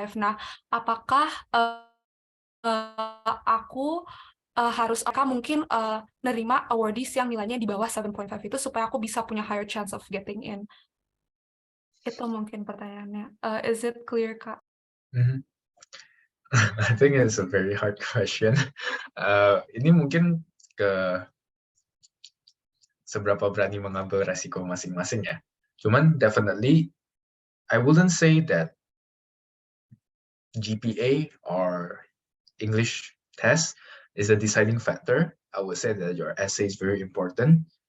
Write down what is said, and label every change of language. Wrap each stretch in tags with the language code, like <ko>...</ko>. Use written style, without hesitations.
<id>Nah, apakah aku apakah mungkin nerima awardees yang nilainya di bawah 7.5 itu supaya aku bisa punya</id> <en>higher chance of getting in?</en> <id>Itu mungkin pertanyaannya.</id> <en>Is it clear, Kak? Mm-hmm. I think it's a very hard question.</en> <id>Ini mungkin ke seberapa berani mengambil resiko masing-masing ya.</id> <en>Cuman definitely, I wouldn't say that GPA or English test is a deciding factor, I would say that your essay is very important.</en>